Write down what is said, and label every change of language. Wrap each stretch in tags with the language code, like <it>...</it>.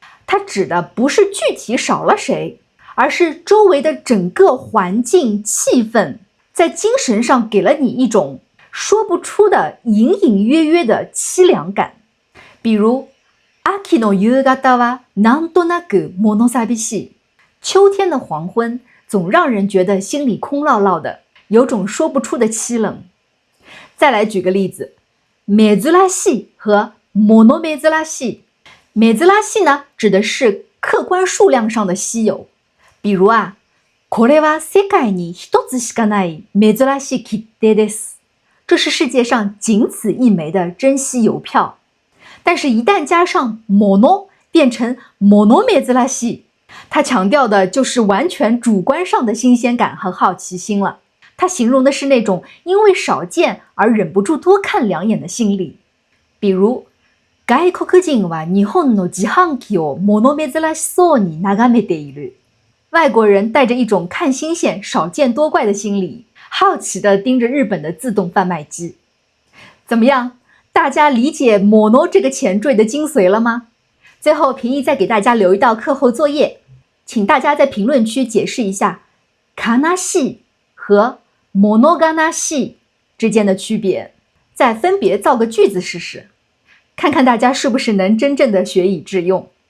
<zh>它指的不是具体少了谁，而是周围的整个环境气氛，在精神上给了你一种说不出的隐隐约约的凄凉感。比如</zh> <ja>秋の夕方はなんとなく物寂しい，</ja> <zh>秋天的黄昏总让人觉得心里空落落的，有种说不出的凄冷。再来举个例子，珍しい和物珍しい。珍しい呢，指的是客观数量上的稀有。</zh> <ja>比如これは世界に一つしかない珍しい切手です。</ja> <zh>这是世界上仅此一枚的珍稀邮票。但是一旦加上物变成物珍しい，它强调的就是完全主观上的新鲜感和好奇心了。它形容的是那种因为少见而忍不住多看2眼的心理。比如</zh> <ja>外国人は日本の自販機を物珍しそうに眺めている。</ja> <zh>外国人带着一种看新鲜、少见多怪的心理，好奇地盯着日本的自动贩卖机。怎么样？大家理解 mono 这个前缀的精髓了吗？最后，平易再给大家留一道课后作业，请大家在评论区解释一下悲しい和物悲しい之间的区别，再分别造个句子试试，看看大家是不是能真正的学以致用。</zh>